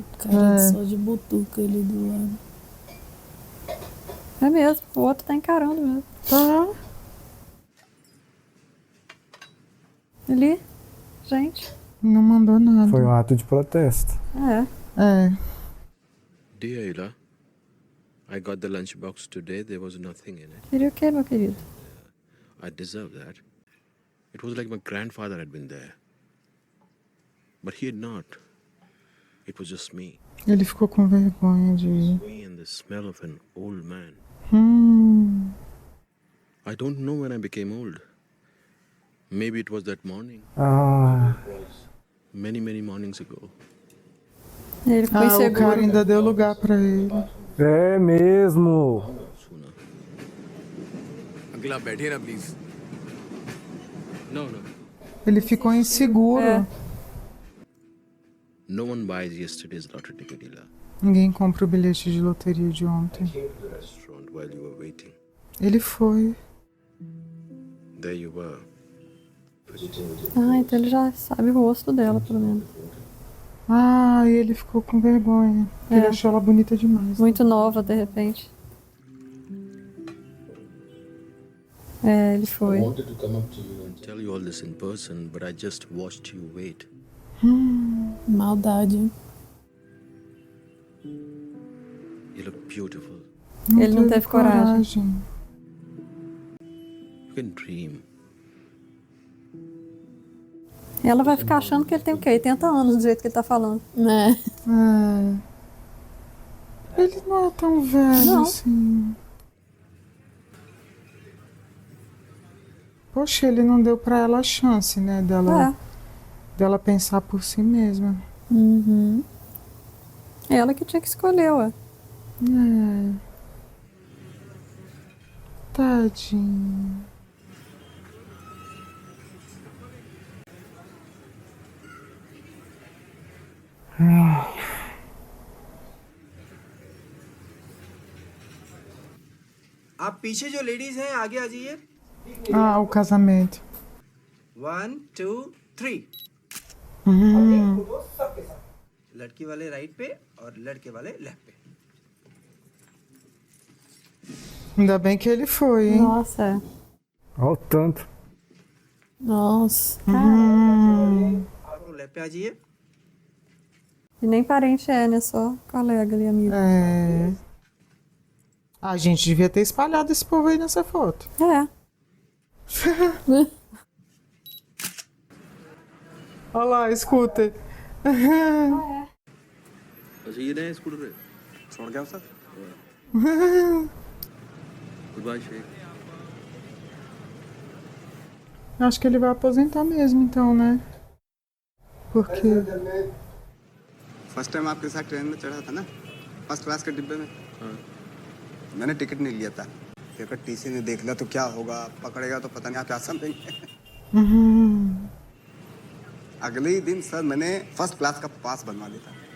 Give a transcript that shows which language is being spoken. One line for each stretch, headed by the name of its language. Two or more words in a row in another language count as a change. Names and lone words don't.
Portuguese: Cara só de butuca ali do lado. É mesmo, o outro tá encarando mesmo. Tá. Ali, gente. Não mandou nada. Foi um ato de protesto. É.
English: Dear Ila, I got the lunchbox today. There was nothing in it.
Portuguese: Queria o quê, meu querido?
English: I deserve that. It was like my grandfather had been there. But he had not. It was just me.
Portuguese: Ele ficou com vergonha de ir.
English: Me and the smell of an old man. I don't know when I became old. Maybe it was that morning.
Portuguese: Ah,
English: Many, many mornings ago.
Portuguese: Ele ficou O inseguro. cara ainda deu lugar pra ele. é mesmo.
Hindi: अंकल आप बैठिए ना प्लीज
English: No, no.
Portuguese: Ele ficou inseguro.
English: No one buys yesterday's lottery ticket, Ila.
Portuguese: Ninguém compra o bilhete de loteria de ontem.
English: Came to the restaurant while you were waiting.
Portuguese: Ele foi.
English: There you were.
Portuguese: Ah, então ele já sabe o rosto dela, pelo menos. Ah, e ele ficou com vergonha. Ele achou ela bonita demais. Muito nova, de repente. É, ele foi.
English: I wanted to come up to you and tell you all this in person, but I just watched you wait.
Portuguese: Maldade.
English: You look beautiful.
Portuguese: Ele não teve coragem.
English: You can dream.
Portuguese: Ela vai ficar achando que ele tem o quê? 80 anos, do jeito que ele tá falando. Né? Ele não é tão velho Não. assim. Poxa, ele não deu pra ela a chance, né? Dela pensar por si mesma. Uhum. Ela que tinha que escolher, ué. Tadinho.
Hindi: आप पीछे जो लेडीज हैं आगे आ जाइए
Portuguese: Ah, o casamento.
Hindi: 1 2 3 लड़की वाले राइट पे और लड़के वाले लेफ्ट पे
Portuguese: Ainda bem que ele foi, hein? Nossa. Olha o tanto. Nossa.
Hindi: आप लोग लेफ्ट पे आ जाइए
Portuguese: E nem parente é, né? Só colega ali, amigo. É. A gente devia ter espalhado esse povo aí nessa foto. É. Olha lá, escuta.
Hindi: अच्छा ये नया स्कूटर है छोड़ गया सर
English: Good bye शेख
Portuguese: Acho que ele vai aposentar mesmo, então, né? Porque.
English: first time
Hindi: आपके साथ ट्रेन में चढ़ा था ना
English: first class
Hindi: के डिब्बे में मैंने टिकट नहीं लिया था फिर टीसी ने देख लिया तो क्या होगा पकड़ेगा तो पता नहीं आप क्या समझेंगे अगले ही दिन सर मैंने
English: first class
Hindi: का पास बनवा दिया था